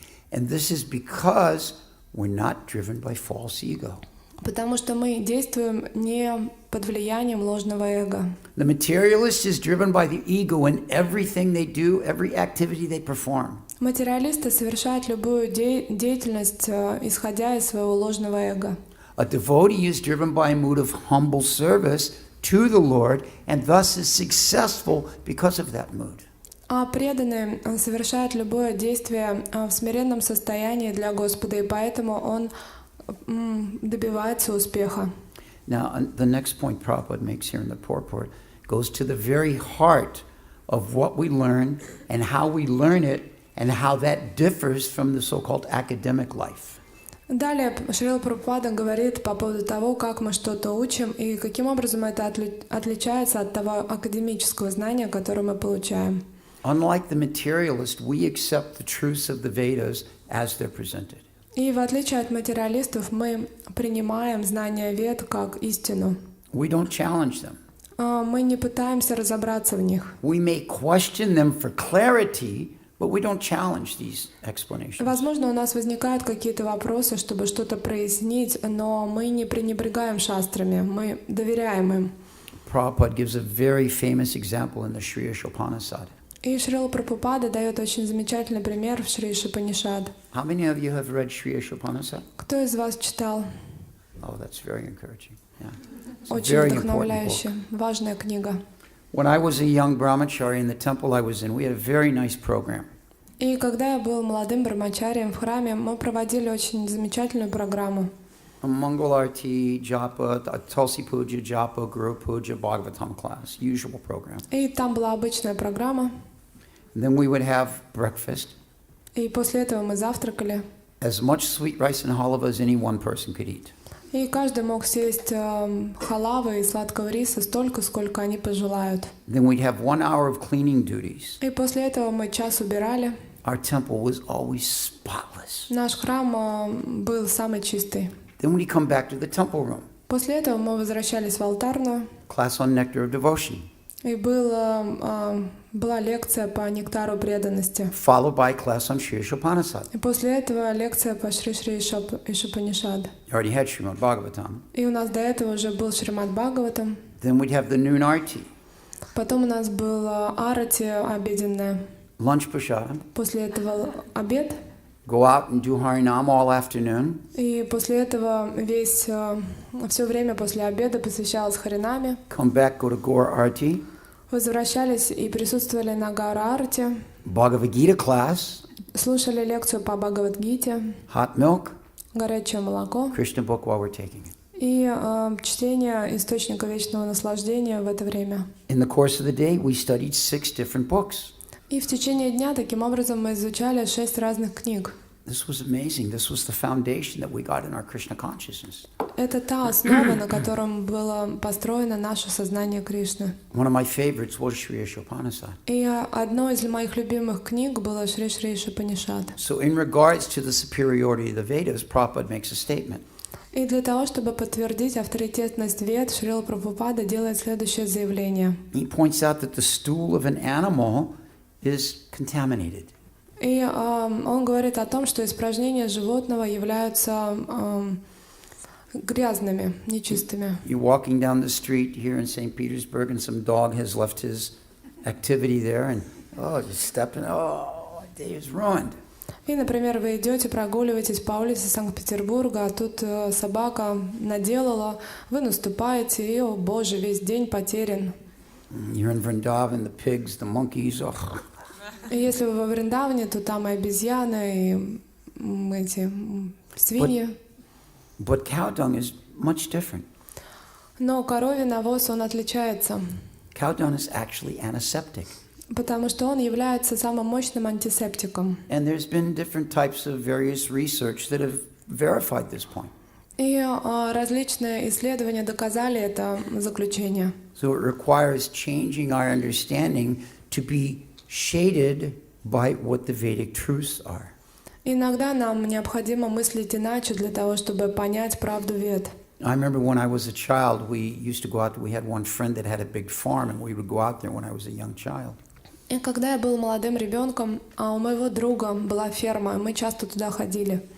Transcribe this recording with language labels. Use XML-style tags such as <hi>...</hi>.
<en>And this is because we're not driven by false ego.</en> <ru>Потому что мы действуем не под влиянием ложного эго.</ru> <en>The materialist is driven by the ego in everything they do, every activity they perform.</en> <ru>Материалисты совершают любую деятельность, исходя из своего ложного эго.</ru> <en>A devotee is driven by a mood of humble service to the Lord and thus is successful because of that mood.</en> <ru>А преданный совершает любое действие в смиренном состоянии для Господа, и поэтому он добивается успеха.</ru> <en>Now, the next point Prabhupada makes here in the purport goes to the very heart of what we learn and how we learn it and how that differs from the so-called academic life.</en> <ru>Далее Шрила Прабхупада говорит по поводу того, как мы что-то учим и каким образом это отличается от того академического знания, которое мы получаем.</ru> <en>Unlike the materialist, we accept the truths of the Vedas as they're presented.</en> <ru>И в отличие от материалистов, мы принимаем знания Вед как истину.</ru> <en>We don't challenge them.</en> <ru>Мы не пытаемся разобраться в них.</ru> <en>We may question them for clarity, but we don't challenge these explanations.</en> <ru>Возможно, у нас возникают какие-то вопросы, чтобы что-то прояснить, но мы не пренебрегаем шастрами, мы доверяем им.</ru> <en>Prabhupada gives a very famous example in the Sri Upanishad.</en> <ru>И Шрила Прабхупада дает очень замечательный пример в Шри Ишупанишад.</ru> <en>How many of you have read Sri Upanishad?</en> <ru>Кто из вас читал?</ru> <en>Oh, that's very encouraging. Yeah. It's a</en> <ru>Очень</ru> <en>very important book.</en> <ru>вдохновляющая, важная книга.</ru> <en>When I was a young brahmachari in the temple I was in, we had a very nice program.</en> <ru>И когда я был молодым брамачарием в храме, мы проводили очень замечательную программу.</ru> <en>A Mangalarti, Japa, a Tulsi Puja, Japa, Guru Puja, Bhagavatam class, usual program.</en> <ru>И там была обычная программа.</ru> <en>And then we would have breakfast,</en> <ru>И после этого мы завтракали.</ru> <en>as much sweet rice and halava as any one person could eat.</en> <ru>И каждый мог съесть халавы и сладкого риса столько, сколько они пожелают.</ru> <en>Then we'd have 1 hour of cleaning duties.</en> <ru>И после этого мы час убирали.</ru> <en>Our temple was always spotless.</en> <ru>Наш храм был самый чистый.</ru> <en>Then we'd come back to the temple room.</en> <ru>После этого мы возвращались в алтарную.</ru> <en>Class on nectar of devotion,</en> <ru>И была лекция по нектару преданности.</ru> <en>followed by class on Sri Upanishad.</en> <ru>И после этого лекция по Шри Ишупанишад.</ru> <en>You already had Srimad Bhagavatam.</en> <ru>И у нас до этого уже был Шримад Бхагаватам.</ru> <en>Then we'd have the noon arti,</en> <ru>Потом у нас был арати обеденная.</ru> <en>lunch prashadam,</en> <ru>После этого обед.</ru> <en>go out and do Harinam all afternoon,</en> <ru>И после этого все время после обеда посвящалось Харинаме.</ru> <en>come back, go to Gaur Arti,</en> <ru>Возвращались и присутствовали на Гаура-арте.</ru> <en>Bhagavad Gita class,</en> <ru>Слушали лекцию по Бхагавад-гите,</ru> <en>hot milk,</en> <ru>горячее молоко</ru> <en>Krishna book while we're taking it.</en> <ru>и чтение Источника Вечного Наслаждения в это время.</ru> <en>In the course of the day, we studied 6 different books.</en> <ru>И в течение дня таким образом мы изучали 6 разных книг.</ru> <en>This was amazing. This was the foundation that we got in our Krishna consciousness.</en> <ru>Это та основа, на котором было построено наше сознание Кришны.</ru> <en>One of my favorites was Sri Upanishad.</en> <ru>И одной из моих любимых книг была Шри Ишупанишад.</ru> <en>So in regards to the superiority of the Vedas, Prabhupada makes a statement.</en> <ru>И для того, чтобы подтвердить авторитетность Вед, Шрила Прабхупада делает следующее заявление.</ru> <en>He points out that the stool of an animal is contaminated.</en> <ru>И он говорит о том, что испражнения животного являются грязными, нечистыми.</ru> <en>You're walking down the street here in St. Petersburg and some dog has left his activity there and just stepping, my day is ruined.</en> <ru>И, например, вы идете, прогуливаетесь по улице Санкт-Петербурга, а тут собака наделала, вы наступаете, и, о боже, весь день потерян.</ru> <en>You're in Vrindavan, the pigs, the monkeys,</en> <ru>И если вы во Вриндаване, то там и обезьяны, и эти свиньи.</ru> <en>But cow dung is much different.</en> <ru>Но коровий навоз, он отличается,</ru> <en>Cow dung is actually antiseptic.</en> <ru>потому что он является самым мощным антисептиком.</ru> <en>And there's been different types of various research that have verified this point.</en> <ru>И различные исследования доказали это заключение.</ru> <en>So it requires changing our understanding to be shaded by what the Vedic truths are.</en> <ru>Иногда нам необходимо мыслить иначе для того, чтобы понять правду Вед.</ru> <en>I remember when I was a child, we used to go out. We had one friend that had a big farm, and we would go out there when I was a young child.</en> <ru>И когда я был молодым ребенком, у моего друга была ферма, и мы часто туда ходили.</ru>